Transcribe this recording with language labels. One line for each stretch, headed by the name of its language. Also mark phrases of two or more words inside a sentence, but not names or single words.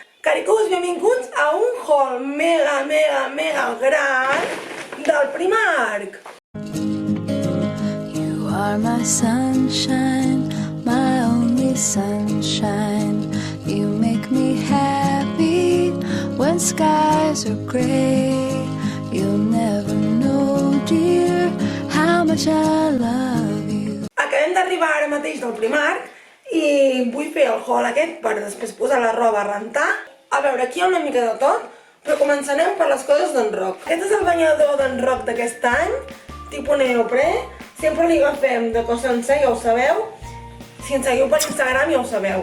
Catalan: Caricos, benvinguts a un haul mega gran del Primark.
English: You are my sunshine, my only sunshine. You make me happy when skies are gray. You'll never know, dear, how much I love you.
Catalan: Acabem d'arribar ara mateix del Primark i vull fer el haul aquest per després posar la roba a rentar. A veure, aquí hi ha una mica de tot, però començarem per les coses d'en Roc. Aquest és el banyador d'en Roc d'aquest any, tipus neoprè. Sempre li agafem de cos sencer, ja ho sabeu. Si ens seguiu per Instagram ja ho sabeu.